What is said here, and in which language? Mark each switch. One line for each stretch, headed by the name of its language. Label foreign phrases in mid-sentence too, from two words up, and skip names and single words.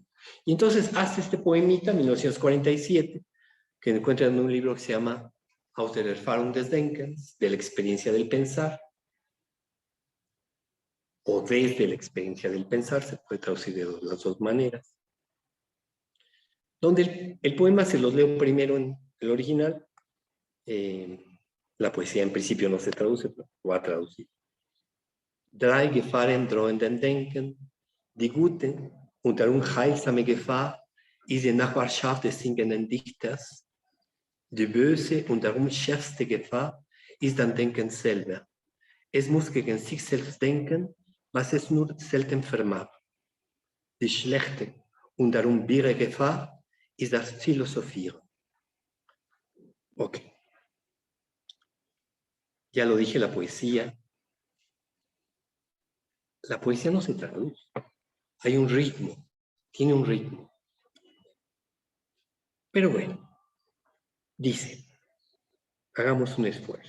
Spanish: Y entonces hace este poemita, 1947, que encuentran en un libro que se llama Aus der Erfahrung des Denkens, de la experiencia del pensar, o desde la experiencia del pensar, se puede traducir de las dos maneras, donde el poema se los leo primero en el original. La poesía en principio no se traduce, pero lo va a traducir.
German: Drei Gefahren drohen den Denken, die gute und darum heilsame Gefahr ist die Nachbarschaft des singenden Dichters, die böse und darum schärfste Gefahr ist das Denken selber. Es muss gegen sich selbst denken, was es nur selten vermag. Die schlechte und darum wirre Gefahr ist das Philosophieren.
Spanish: Ok. Ya lo dije, la poesía no se traduce. Hay un ritmo, tiene un ritmo. Pero bueno, dice, hagamos un esfuerzo.